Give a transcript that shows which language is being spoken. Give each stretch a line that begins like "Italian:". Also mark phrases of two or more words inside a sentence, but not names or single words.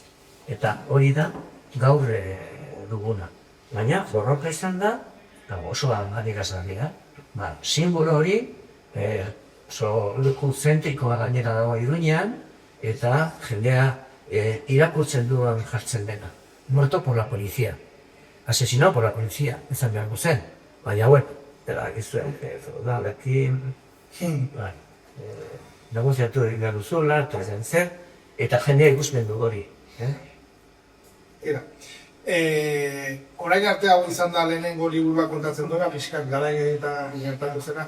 Basque: Eta hori da gaur duguna. Baina borroka izan da, oso adierazgarria. Simbolo hori, leku zentrikoa gainera dago Iruñean, eta jendea irakurtzen duan jartzen dena.
Spanish: Muerto por la policía. Asesinado por la policía,
Basque: ezan beharko zen. Baina, gizuen, feudalekin, negoziatu egin behar duzula, eta jendea ikusten du hori. Orain arte hau izan da lehenengo liburua kontatzen duena, pixkat garai eta gertatu zena.